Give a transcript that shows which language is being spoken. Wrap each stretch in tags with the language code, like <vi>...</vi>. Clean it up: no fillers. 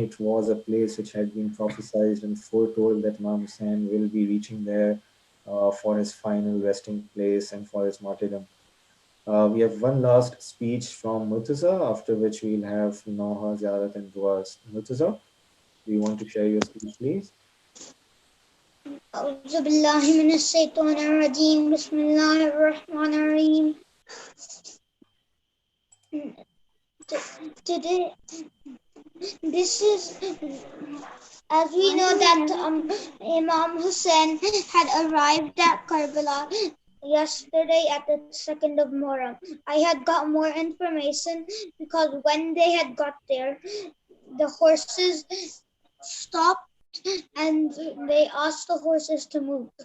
<en>It was a place which had been prophesied and foretold that Imam Hussein will be reaching there for his final resting place and for his martyrdom. We have one last speech from Murtaza, after which we'll have Noha, Ziyarat, and Duas. Murtaza, do you want to share your speech, please?</en> <ar>أعوذ بالله من الشيطان الرجيم بسم الله الرحمن الرحيم.</ar> <en>Today, this is, as we know that Imam Hussein had arrived at Karbala yesterday at the 2nd of Muharram. I had got more information because when they had got there, the horses stopped and they asked the horses to move.</en>